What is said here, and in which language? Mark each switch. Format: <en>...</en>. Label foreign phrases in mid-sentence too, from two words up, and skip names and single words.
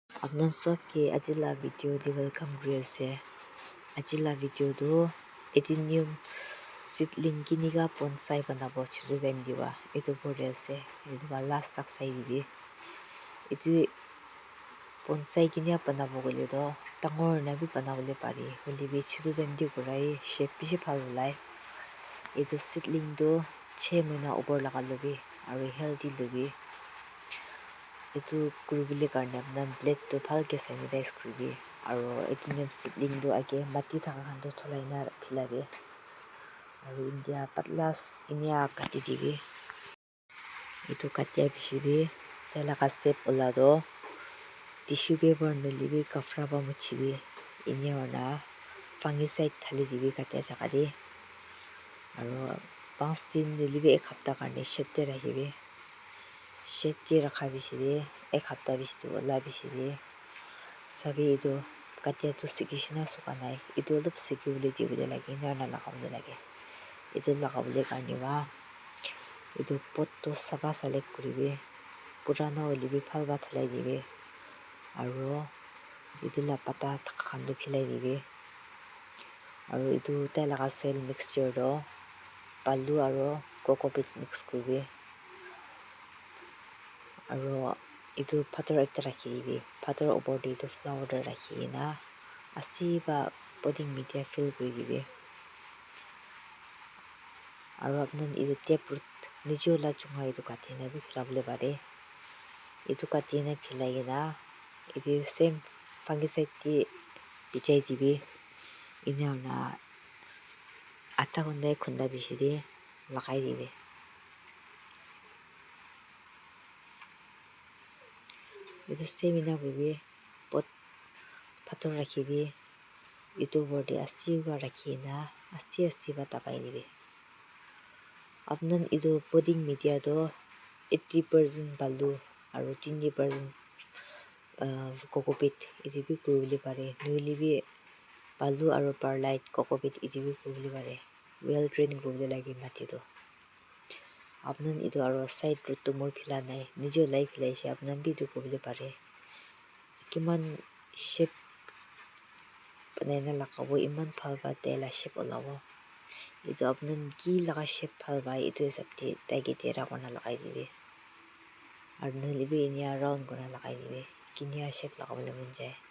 <nag>Apnan सबके ajila video di welcome griase. Ajila video do Adenium seedling kiniga bonsai banabo chiru dem diwa. Itu bode ase. Itu ba last tak sai dibi. Itu bonsai kinia banabo gole do tangor na bi banabole pari. Gole bi chiru dem di gurai shape bishi phalulai. Itu seedling do 6 mahina over lagalobi aru healthy lobi. Itu kurubile karne apnan blade to bhalke sanitize kuribi aru Adenium seedling do age mati thaka khan to tholai na philabi aru india patlas inia kati dibi itu katia bishidi telaga shape ola do</nag> <en>tissue paper</en> <nag>nolibi kafra ba muchibi inia ona fungicide thali dibi katia jaga di aru 5 din nolibi ek hafta karne shette rakhibi shette rakha bishidi ek hafta bishidi ola bishidi sabi itu katia tu sikishina sukanai itu olop sikibule dibule lagi na lagabule lagi itu lagabule karne wa itu pot to saba select kuribi purana olibi phalba tholai dibi aru itu la pata khan to philai dibi aru itu telaga</nag> <en>soil mixture</en> <nag>do balu aru cocopeat mix kuribi aru itu pathor ekta rakhi dibi pathor opor te itu flower do rakhi na asti ba</nag> <en>potting media fill</en> <nag>kuri dibi aru apnan itu taproot niche ola chunga itu kati na bi philabole pare itu kati na philai na itu same fungicide ti bichai dibi ina na ata khunda khunda bishidi lagai dibi itu same ina kuribi pot pathor rakhibi itu borde asti ba rakhi na asti ba tapai dibi apnan itu</nag> <en>potting media</en> <nag>do 80% balu aru 20% cocopeat itu bi kuribole pare noilibi balu aru perlite cocopeat itu bi kuribole pare</nag> <en>well drain</en> <nag>kuribole lagi mati do apnan itu aru</nag> <en>side root</en> <nag>to moi phila nai nijo lai philaise apnan bi itu kuribole pare kiman shape banaina lagabo iman phalba tela shape olabo itu apnan ki laga shape phalba itu hisab te taike tera kona lagai dibi aru noilibi inia round kona lagai dibi kinia shape lagabole mon jai</nag>